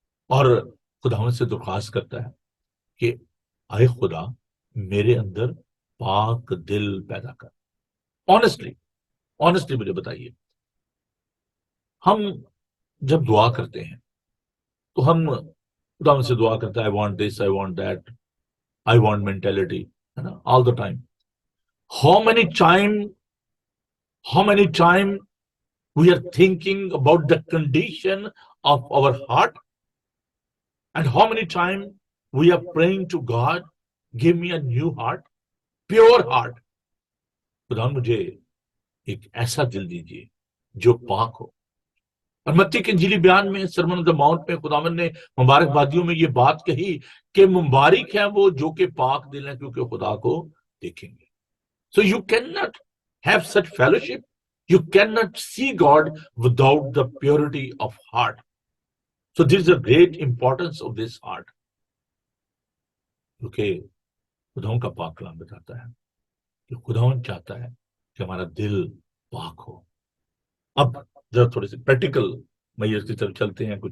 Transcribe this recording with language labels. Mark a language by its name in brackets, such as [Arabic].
[Hindi] और खुदावन से दरख्वास्त करता है कि आए खुदा मेरे अंदर पाक दिल पैदा कर। ऑनेस्टली ऑनेस्टली मुझे बताइए, हम जब दुआ करते हैं तो हम खुदावन से दुआ करते हैं, [English] I want this, I want that, I want mentality, [Hindi] है ना, [English] All the time. How many time how many time we are thinking about the condition of our heart, and how many times we are praying to God, give me a new heart, pure heart. [Hindi] खुदा मुझे एक ऐसा दिल दीजिए जो पाक हो। और मत्ती के इंजीली बयान में सरमन ऑन द माउंट में खुदावन ने मुबारकबादियों में ये बात कही कि मुबारक है वो जो कि पाक दिल है, क्योंकि खुदा को देखेंगे। [English] So you cannot have such fellowship, you cannot see God without the purity of heart. So this is a great importance of this heart, [Hindi] क्योंकि खुदावन का पाक कलाम बताता है कि खुदावन चाहता है कि हमारा दिल पाक हो। अब जरा थोड़े से प्रैक्टिकल मेजर्स की तरफ चलते हैं।